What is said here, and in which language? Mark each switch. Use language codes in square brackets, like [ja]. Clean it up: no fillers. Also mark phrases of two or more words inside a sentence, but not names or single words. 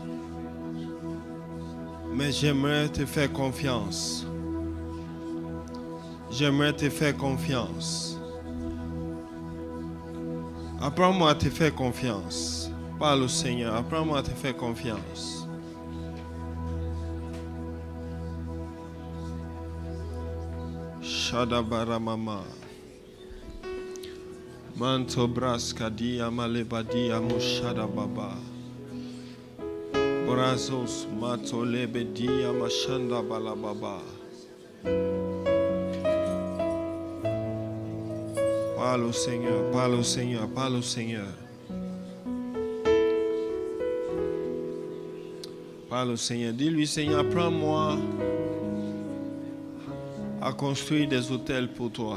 [fr] Mais j'aimerais te faire confiance. J'aimerais te faire confiance. Apprends-moi à te faire confiance. Parle au Seigneur, apprends-moi à te faire confiance. Shadabaramama. Mantobras kadi amalebadi amoshada baba. Brazos matolebedi amashanda balababa. Parle au Seigneur, parle au Seigneur, parle au Seigneur. Parle au Seigneur. Dis-lui, Seigneur, apprends-moi à construire des hôtels pour toi.